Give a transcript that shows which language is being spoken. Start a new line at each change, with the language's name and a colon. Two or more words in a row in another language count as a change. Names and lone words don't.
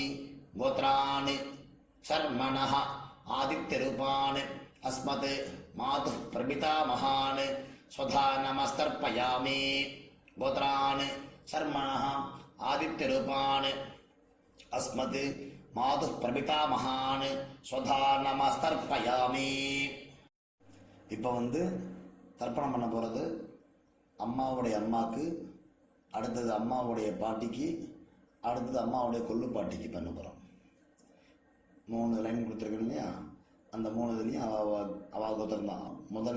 Sanskrit: गोत्रान् शर्मणः आदित्यरूपान् अस्मत् मातुः प्रपितामहान् स्वधा नमस्तर्पयामि. गोत्रान् शर्मणः आदित्यरूपान् अस्मत् मातुः प्रपितामहान् स्वधा नमस्तर्पयामि.
Tamil: இப்போ தர்ப்பணம் பண்ண போகிறது அம்மாவுடைய அம்மாவுக்கு, அடுத்தது அம்மாவுடைய பாட்டிக்கு, அடுத்தது அம்மாவுடைய கொள்ளு பாட்டிக்கு பண்ண போகிறோம். 3 லைன் கொடுத்துருக்கேன் இல்லையா, அந்த 3 இதுலேயும் அவ கோத்திரம் தான்.